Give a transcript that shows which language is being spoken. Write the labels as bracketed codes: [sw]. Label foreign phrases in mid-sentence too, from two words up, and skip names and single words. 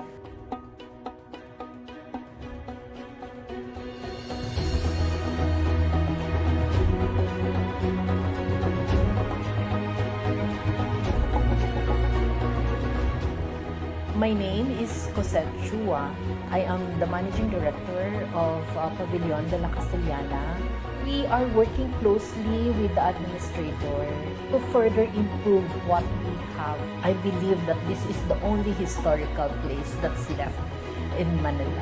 [en] My name is Cosette Chua. I am the Managing Director of Pavilion de la Castellana. We are working closely with the administrator to further improve what we have. I believe that this is the only historical place that's left in Manila.